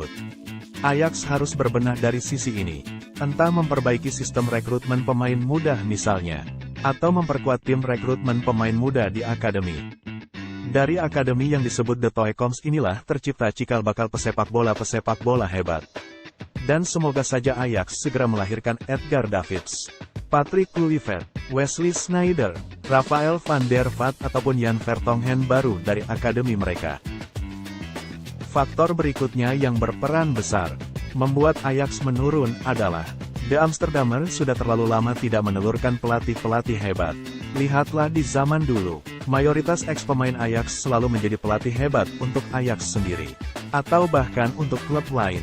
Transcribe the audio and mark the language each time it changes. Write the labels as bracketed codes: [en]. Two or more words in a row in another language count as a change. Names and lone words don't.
[id] Ajax harus berbenah dari sisi ini, entah memperbaiki sistem rekrutmen pemain muda misalnya, atau memperkuat tim rekrutmen pemain muda di akademi. Dari akademi yang disebut The Toekomst inilah tercipta cikal bakal pesepak bola hebat. Dan semoga saja Ajax segera melahirkan Edgar Davids, Patrick Kluivert, Wesley Sneijder, Rafael van der Vaart ataupun Jan Vertonghen baru dari akademi mereka. Faktor berikutnya yang berperan besar membuat Ajax menurun adalah The Amsterdammer sudah terlalu lama tidak menelurkan pelatih-pelatih hebat. Lihatlah di zaman dulu, mayoritas ex-pemain Ajax selalu menjadi pelatih hebat untuk Ajax sendiri, atau bahkan untuk klub lain.